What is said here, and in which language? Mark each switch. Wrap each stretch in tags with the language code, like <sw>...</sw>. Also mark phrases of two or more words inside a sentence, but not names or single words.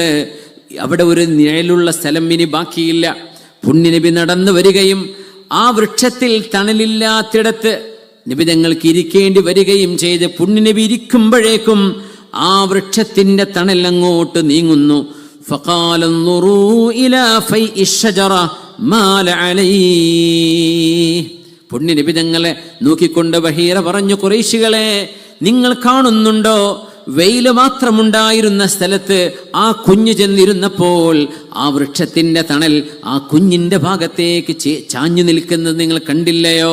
<ml>അവിടെ ഒരു നിഴലുള്ള സ്ഥലം ഇനി ബാക്കിയില്ല. പുണ്യനബി നടന്നു വരികയും ആ വൃക്ഷത്തിൽ തണലില്ലാത്തിടത്ത് നിബിതങ്ങൾക്ക് ഇരിക്കേണ്ടി വരികയും ചെയ്ത് പുണ്യനബി ഇരിക്കുമ്പോഴേക്കും ആ വൃക്ഷത്തിന്റെ തണൽ അങ്ങോട്ട് നീങ്ങുന്നു.</ml> <ar>فقال انظروا الى فيء الشجره ما عليه.</ar> <ml>പുണ്യനബി തങ്ങളെ നോക്കിക്കൊണ്ട് ബഹീറ പറഞ്ഞു, ഖുറൈശികളെ, നിങ്ങൾ കാണുന്നുണ്ടോ വെയില് മാത്രമുണ്ടായിരുന്ന സ്ഥലത്ത് ആ കുഞ്ഞ് ചെന്നിരുന്നപ്പോൾ ആ വൃക്ഷത്തിന്റെ തണൽ ആ കുഞ്ഞിന്റെ ഭാഗത്തേക്ക് ചാഞ്ഞു നിൽക്കുന്നത് നിങ്ങൾ കണ്ടില്ലയോ?</ml>